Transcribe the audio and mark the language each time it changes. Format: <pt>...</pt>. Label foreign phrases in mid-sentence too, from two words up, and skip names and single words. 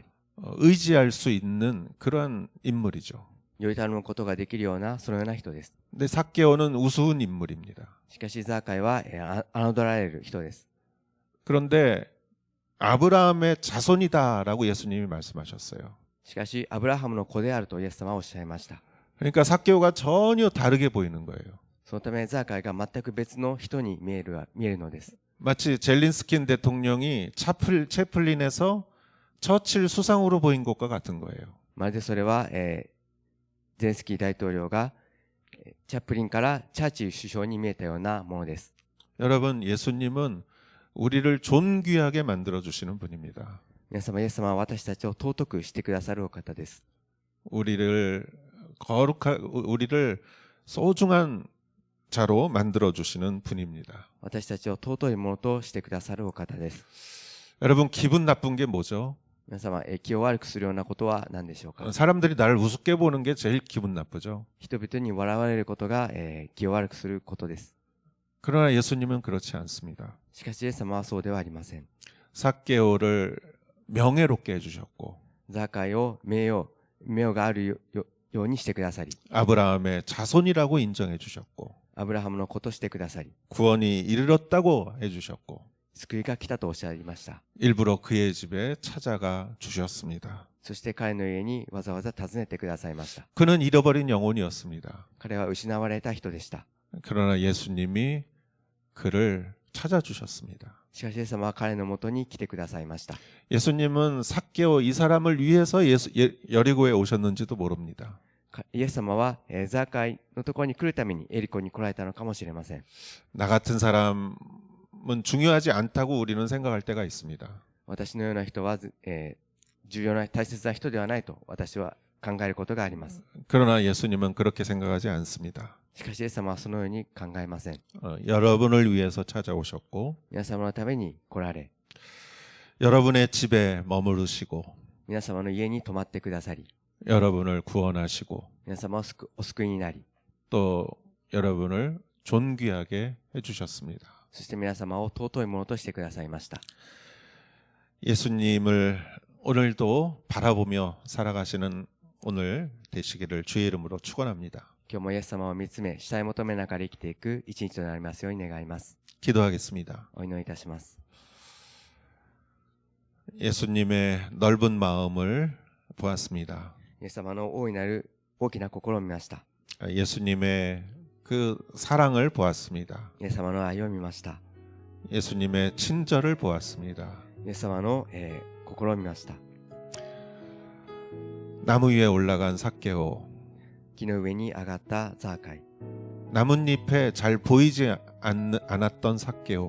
<ko>의지할 수 있는 그런 인물이죠.</ko> <ja>より頼むことができるようなそのような人です。</ja> <ko>근데 삭개오는 우스운 인물입니다.</ko> <ja>しかしザーカイは侮られる人です。</ja> <ko>그런데 아브라함의 자손이다라고 예수님이 말씀하셨어요.</ko> <ja>しかしアブラハムの子であるとイエス様はおっしゃいました。</ja> <ko>그러니까 삭개오가 전혀 다르게 보이는 거예요.</ko> <ja>そのためザーカイが全く別の人に見えるのです。</ja> <ko>마치 젤린스킨 대통령이 채플린에서 처칠 수상으로 보인 것과 같은 거예요.</ko> <ja>まるでそれは、ゼレンスキー大統領がチャップリンからチャーチル首相に見えたようなものです。</ja> <ko>여러분, 예수님은 우리를 존귀하게 만들어 주시는 분입니다.</ko> <ja>皆様、イエス様は私たちを尊くしてくださるお方です。</ja> <ko>우리를 소중한 자로 만들어 주시는 분입니다.</ko> <ja>私たちを尊いものとしてくださるお方です。</ja> <ko>여러분, 기분 나쁜 게 뭐죠?</ko> <ja>皆様、気を悪くするようなことは何でしょうか。</ja> <ko>사람들이 나를 우습게 보는 게 제일 기분 나쁘죠.</ko> <ja>人々に笑われることが、気を悪くすることです。</ja> <ko>그러나 예수님은 그렇지 않습니다.</ko> <ja>しかしイエス様はそうではありません。</ja> <ko>삭개오를 명예롭게 해주셨고</ko> <ja>ザーカイを名誉があるようにしてくださり、</ja> <ko>아브라함의 자손이라고 인정해 주셨고</ko> <ja>アブラハムの子としてくださり、</ja> <ko>구원이 이르렀다고 해주셨고</ko> <ja>救いが来たとおっしゃいました。</ja> <ko>일부러 그의 집에 찾아가 주셨습니다.</ko> <ja>そして彼の家にわざわざ訪ねてくださいました。</ja> <ko>그는 잃어버린 영혼이었습니다.</ko> <ja>彼は失われた人でした。</ja> <ko>그러나 예수님이 그를 찾아주셨습니다.</ko> <ja>しかしイエス様は彼のもとに来てくださいました。</ja> <ko>예수님은 삭개오 이 사람을 위해서 여리고에 오셨는지도 모릅니다.</ko> <ja>イエス様はザーカイのところに来るためにエリコに来られたのかもしれません。</ja> <ko>나 같은 사람은 중요하지 않다고 우리는 생각할 때가 있습니다.</ko> <ja>私のような人は、重要な大切な人ではないと私は考えることがあります。</ja> <ko>그러나 예수님은 그렇게 생각하지 않습니다.</ko> <ja>しかしイエス様はそのように考えません。</ja> <ko>여러분을 위해서 찾아오셨고</ko> <ja>皆様のために来られ、</ja> <ko>여러분의 집에 머무르시고</ko> <ja>皆様の家に泊まってくださり、</ja> <ko>여러분을 구원하시고</ko> <ja>皆様をお救いになり、</ja> <ko>또 여러분을 존귀하게 해주셨습니다.</ko> <ja>そして皆様を尊いものとしてくださいました。</ja> <ko>예수님을 오늘도 바라보며 살아가시는 오늘 되시기를 주의 이름으로 축원합니다.</ko> <ja>今日もイエス様を見つめ、主体求めながら生きていく一日となりますように願います。</ja> <ko>기도하겠습니다.</ko> <ja>お祈りいたします。</ja> <ko>예수님의 넓은 마음을 보았습니다.</ko> <ja>イエス様の大いなる大きな心を見ました。</ja> <ko>예수님의 그 사랑을 보았습니다.</ko> <ja>イエス様の愛を見ました。</ja> <ko>예수님의 친절을 보았습니다.</ko> <ja>イエス様の、心を見ました。</ja> <ko>나무 위에 올라간 삭개오,</ko> <ja>木の上に上がったザーカイ、</ja> <ko>나뭇잎에 잘 보이지 않았던 삭개오,</ko>